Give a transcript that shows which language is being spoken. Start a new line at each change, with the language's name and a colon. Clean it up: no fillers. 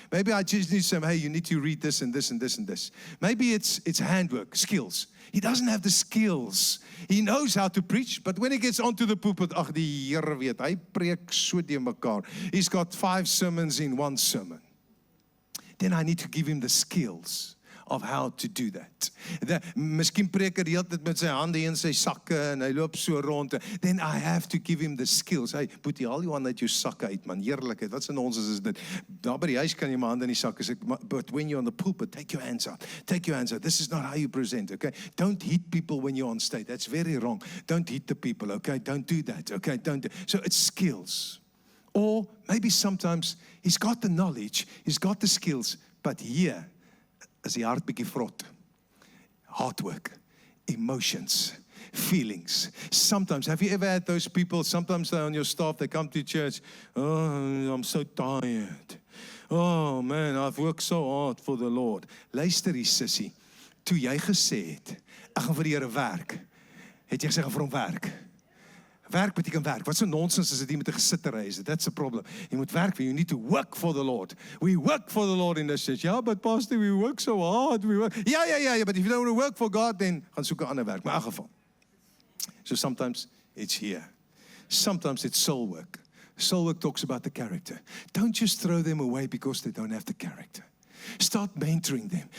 English: Maybe I just need some, hey, you need to read this and this and this and this. Maybe it's handwork, skills. He doesn't have the skills. He knows how to preach, but when he gets onto the pulpit,
Afrikaans: ag die Here weet, hy preek so de mekaar.
English: He's got 5 sermons in 1 sermon. Then I need to give him the skills of how to do that.
Afrikaans: Miskien preek hy die hele tyd met sy hande in sy sakke en hy loop so rond.
English: Then I have to give him the skills.
Afrikaans: Hey, boetie, haal jou hande uit jou sakke uit, man. Heerlikheid. Wat 'n nonsens is dit? Daar by die huis kan jy my hande in die sakke sit,
English: but when you're on the pulpit, take your hands out.
Afrikaans: Take your hands out.
English: This is not how you present, okay? Don't hit people when you're on stage. That's very wrong. Don't hit the people, okay? Don't do that, okay? So it's skills. Or maybe sometimes he's got the knowledge, he's got the skills, but here is
Afrikaans: die hart bietjie vrot.
English: Hard work, emotions, feelings. Sometimes, have you ever had those people, sometimes they're on your staff, they come to church, oh, I'm so tired. Oh man, I've worked so hard for the Lord.
Afrikaans: Luister hier, sissie, toe jy gesê het, ek gaan vir die Here werk, het jy gesê gaan vir hom werk. Werk beteken werk. Wat so nonsens is dit hier met 'n gesittery is?
English: That's a problem.
Afrikaans: Jy moet werk,
English: you need to work for the Lord. We work for the Lord in this church. Yeah, but pastor, we work so hard. We work. Yeah, but if you don't want to work for God, then
Afrikaans: gaan soek 'n ander werk. Maar in elk geval.
English: So sometimes it's here. Sometimes it's soul work. Soul work talks about the character. Don't just throw them away because they don't have the character. Start mentoring them.